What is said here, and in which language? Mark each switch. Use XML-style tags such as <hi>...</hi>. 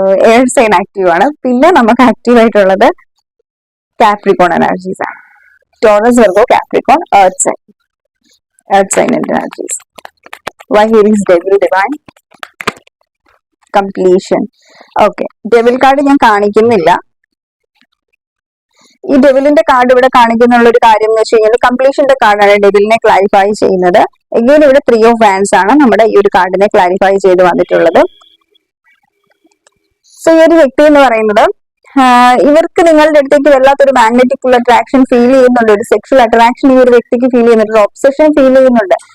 <ml>Air sign active ആണ്. പിന്നെ നമുക്ക് ആക്റ്റീവ് ആയിട്ടുള്ളത് കാപ്രിക്കോൺ എനർജീസ് ആണ്. Taurus, Virgo, Capricorn, earth sign energies.</ml> <en>Why here is devil divine completion.</en> <ml>Okay, devil card ഞാൻ കാണിക്കുന്നില്ല. ഈ ഡെവിലിന്റെ കാർഡ് ഇവിടെ കാണിക്കുന്നുള്ള ഒരു കാര്യം എന്ന് വെച്ച് കഴിഞ്ഞാൽ കംപ്ലീഷന്റെ കാർഡാണ് ഡെവിലിനെ ക്ലാരിഫൈ ചെയ്യുന്നത്. എഗെയിൻ ഇവിടെ 3 of Wands ആണ് നമ്മുടെ ഈ ഒരു കാർഡിനെ ക്ലാരിഫൈ ചെയ്ത് വന്നിട്ടുള്ളത്. സോ ഈ ഒരു വ്യക്തി എന്ന് പറയുന്നത് ഇവർക്ക് നിങ്ങളുടെ അടുത്തേക്ക് വല്ലാത്തൊരു മാഗ്നറ്റിക് അട്രാക്ഷൻ ഫീൽ ചെയ്യുന്നുണ്ട്, ഒരു സെക്ഷൽ അട്രാക്ഷൻ ഈ ഒരു വ്യക്തിക്ക് ഫീൽ ചെയ്യുന്നുണ്ട്, ഒരു ഒബ്സഷൻ ഫീൽ ചെയ്യുന്നുണ്ട്.</ml>